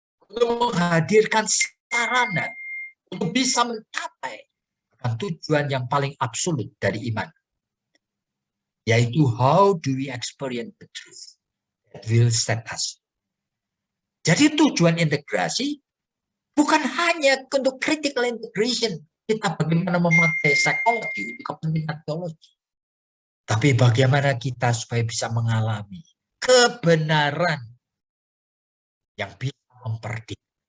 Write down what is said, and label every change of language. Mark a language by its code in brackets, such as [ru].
[id] Untuk menghadirkan sarana untuk bisa mencapai tujuan yang paling absolut dari iman. Yaitu [en] how do we experience the truth that will set us. [id] Jadi tujuan integrasi bukan hanya untuk critical integration. Kita bagaimana memakai psikologi untuk kepentingan teologi. Tapi bagaimana kita supaya bisa mengalami kebenaran yang bisa memperdidik.